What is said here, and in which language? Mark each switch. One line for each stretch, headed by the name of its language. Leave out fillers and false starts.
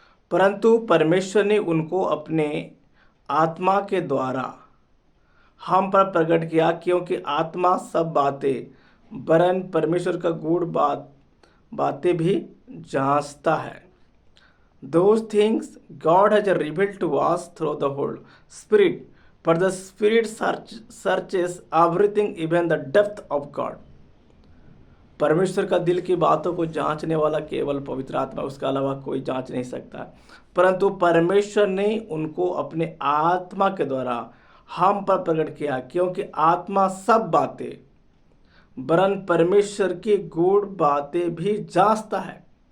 Hindi: परंतु परमेश्वर ने उनको अपने आत्मा के द्वारा हम पर प्रकट किया, क्योंकि आत्मा सब बातें वरन परमेश्वर का गूढ़ बातें भी जांचता है।
English: Those things God has revealed to us through the Holy Spirit, for the Spirit searches everything, even the depth of God।
Hindi: परमेश्वर का दिल की बातों को जांचने वाला केवल पवित्र आत्मा, उसके अलावा कोई जांच नहीं सकता। परंतु परमेश्वर ने उनको अपने आत्मा के द्वारा हम पर प्रकट किया, क्योंकि आत्मा सब बातें वरन परमेश्वर की गूढ़ बातें भी जांचता है।